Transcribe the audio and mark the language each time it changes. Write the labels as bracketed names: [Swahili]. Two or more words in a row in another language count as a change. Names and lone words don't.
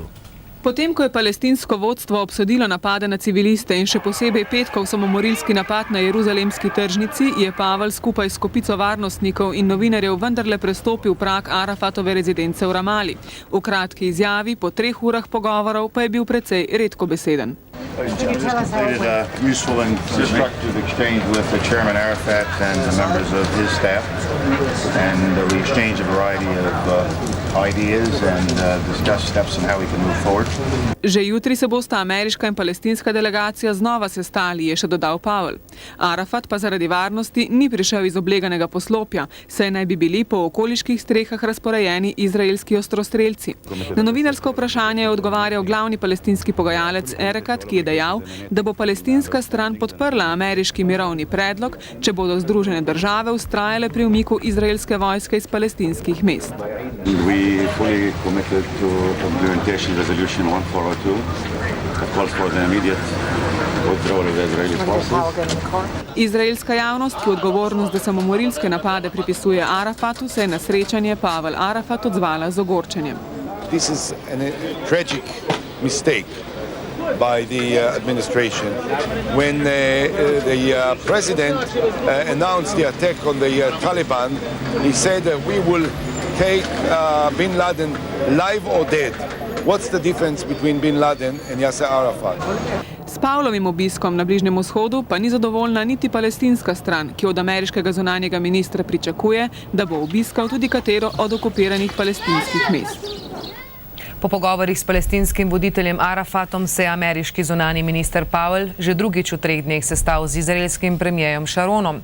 [Slovenian] Potem, ko je palestinsko vodstvo obsodilo napade na civiliste in še posebej petkov samomorilski napad na jeruzalemski tržnici, je Powell skupaj s kopico varnostnikov in novinarjev vendarle prestopil prag Arafatove rezidence v Ramali. V kratki izjavi po 3 urah pogovorov pa je bil precej redkobeseden. [English] Useful and constructive exchange with the Chairman Arafat and the members of his staff, and we exchanged a variety of ideas and discussed steps on how we can move forward. [Slovenian] Že jutri se bosta ameriška in palestinska delegacija znova sestali, je še dodal Powell. Arafat pa zaradi varnosti ni prišel iz obleganega poslopja, saj naj bi bili po okoliških strehah razporejeni izraelski ostrostrelci. Na novinarsko vprašanje je odgovarjal glavni palestinski pogajalec Erekat, ki je dejal, da bo palestinska stran podprla ameriški mirovni predlog, če bodo Združene države vztrajale pri umiku izraelske vojske iz palestinskih mest. [English] We fully committed to implementation resolution 1402 that calls for the immediate withdrawal of the Israeli forces. [Slovenian] Izraelska javnost, ki odgovornost za samomorilske napade pripisuje Arafatu, se je na srečanje Powell Arafat odzvala z ogorčenjem. [English] This is a tragic mistake by the administration. When the president announced the attack on the Taliban, he said that we will take Bin Laden live or dead. What's the difference between Bin Laden and Yasser Arafat? [Slovenian] S Pavlovim obiskom na Bližnjem vzhodu pa ni zadovoljna niti palestinska stran, ki od ameriškega zunanjega ministra pričakuje, da bo obiskal tudi katero od okupiranih palestinskih mest. Po pogovorih s palestinskim voditeljem Arafatom se je ameriški zunani minister Powell že drugič v 3 dneh sestal z izraelskim premijerom Sharonom.